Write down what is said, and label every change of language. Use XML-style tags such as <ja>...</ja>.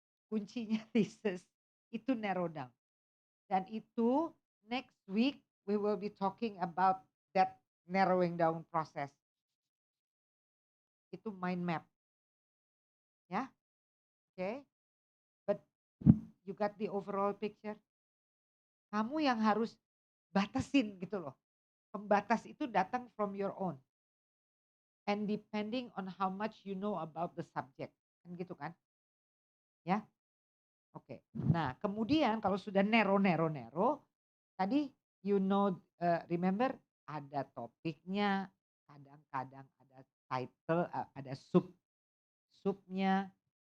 <id>Kuncinya thesis itu narrow down. Dan itu</id> <en>next week we will be talking about that narrowing down process.</en> <id>Itu mind map. Ya.</id> <en>Okay? But you got the overall picture.</en> <id>Kamu yang harus batasin gitu loh. Pembatas itu datang</id> <en>from your own. And depending on how much you know about the subject.</en> <id>Kan gitu kan? Ya. Oke. Nah, kemudian kalau sudah narrow, tadi</id> <en>you know,</en> <id>remember ada topiknya, kadang-kadang ada title, ada subnya.</id>